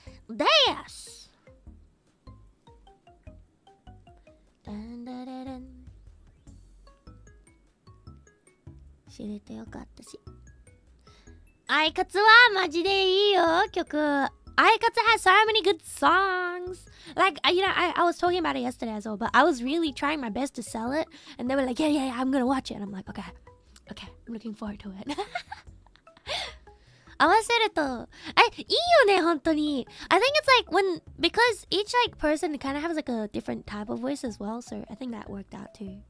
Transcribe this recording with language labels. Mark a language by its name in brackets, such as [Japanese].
[Japanese] です。ダンダダダン知れてよかったし、アイカツはマジでいいよ曲。 [English] アイカツ has so many good songs. Like, you know, I was talking about it yesterday as well, but I was really trying my best to sell it, and they were like, yeah, I'm gonna watch it, and I'm like, okay, I'm looking forward to it. [Japanese] 合わせるといいよね本当に。 [English] I think it's like when because each like person kind of has like a different type of voice as well, so I think that worked out too.